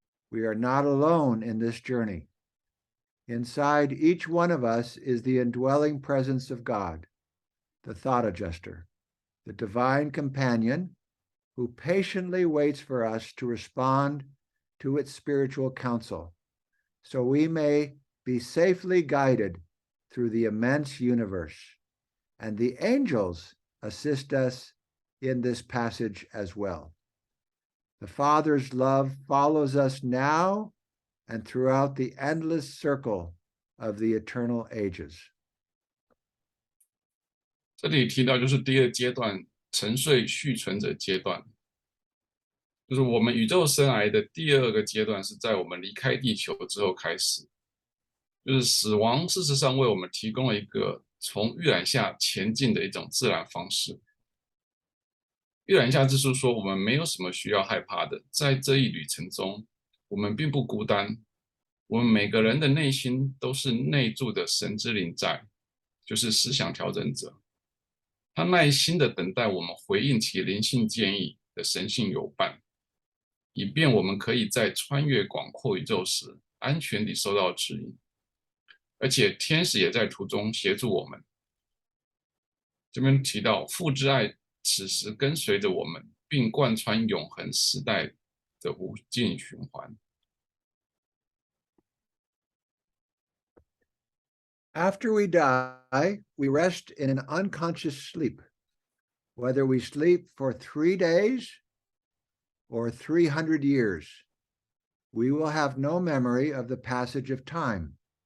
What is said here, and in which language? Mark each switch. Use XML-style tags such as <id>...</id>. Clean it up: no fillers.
<en>We are not alone in this journey. Inside each one of us is the indwelling presence of God, the thought adjuster, the divine companion who patiently waits for us to respond to its spiritual counsel, so we may be safely guided through the immense universe. And the angels assist us in this passage as well. The Father's love follows us now and throughout the endless circle of the eternal ages.</en> <zh>这里提到就是第二阶段沉睡续存者阶段，就是我们宇宙生涯的第二个阶段是在我们离开地球之后开始，就是死亡事实上为我们提供了一个从预览下前进的一种自然方式。预览下之书说，我们没有什么需要害怕的，在这一旅程中，我们并不孤单，我们每个人的内心都是内住的神之灵在，就是思想调整者。他耐心的等待我们回应其灵性建议的神性友伴，以便我们可以在穿越广阔宇宙时安全地收到指引。而且天使也在途中协助我们。这边提到父之爱此时跟随着我们，并贯穿永恒时代的无尽循环。</zh> <en>After we die, we rest in an unconscious sleep. Whether we sleep for 3 days or 300 years, we will have no memory of the passage of time.</en>